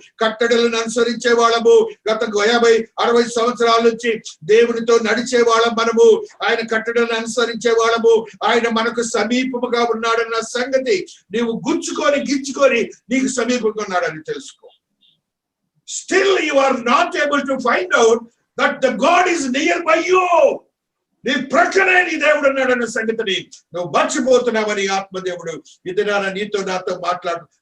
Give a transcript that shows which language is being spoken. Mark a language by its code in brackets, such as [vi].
[te] కట్టడలను అనుసరించే వాళ్ళము. గత 50-60 సంవత్సరాల నుంచి దేవునితో నడిచే వాళ్ళం మనము. ఆయన కట్టడలను అనుసరించే వాళ్ళము. ఆయన మనకు సమీపముగా ఉన్నాడన్న సంగతి నీవు గిచ్చుకొని నీకు సమీపంగా ఉన్నాడని తెలుసుకో. [en] Still you are not able to find out that the God is nearby you. [te] నీ ప్రక్కనే నీ దేవుడు ఉన్నాడన్న సంగతిని నువ్వు మర్చిపోతున్నావని ఆత్మదేవుడు ఇది నీతో నాతో మాట్లాడు.